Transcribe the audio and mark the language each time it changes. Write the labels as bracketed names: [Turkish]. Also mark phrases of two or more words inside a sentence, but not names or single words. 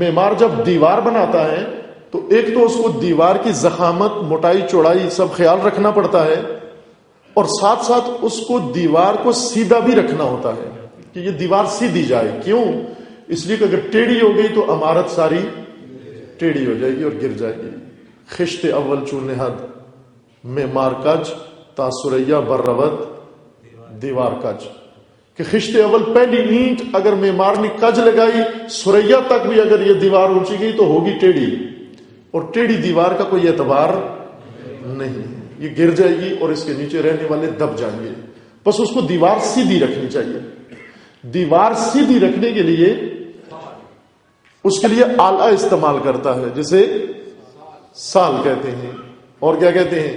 [Urdu] معمار جب دیوار بناتا ہے تو ایک تو اس کو دیوار کی ضخامت، موٹائی، چوڑائی سب خیال رکھنا پڑتا ہے، اور ساتھ ساتھ اس کو دیوار کو سیدھا بھی رکھنا ہوتا ہے کہ یہ دیوار سیدھی جائے۔ کیوں؟ اس لیے کہ اگر ٹیڑھی ہو گئی تو عمارت ساری ٹیڑھی ہو جائے گی اور گر جائے گی۔ [Persian] خشت اول چون حد معمار کج تا سریا بر رود دیوار کج، [Urdu] کہ [Persian] خشت اول [Urdu] پہلی اینٹ اگر معمار نے کج لگائی، سریا تک بھی اگر یہ دیوار اونچی گئی تو ہوگی ٹیڑھی، اور ٹیڑھی دیوار کا کوئی اعتبار نہیں، یہ گر جائے گی اور اس کے نیچے رہنے والے دب جائیں گے۔ بس اس کو دیوار سیدھی رکھنی چاہیے۔ دیوار سیدھی رکھنے کے لیے اس کے لیے آلہ استعمال کرتا ہے، جسے سال کہتے ہیں، اور کیا کہتے ہیں؟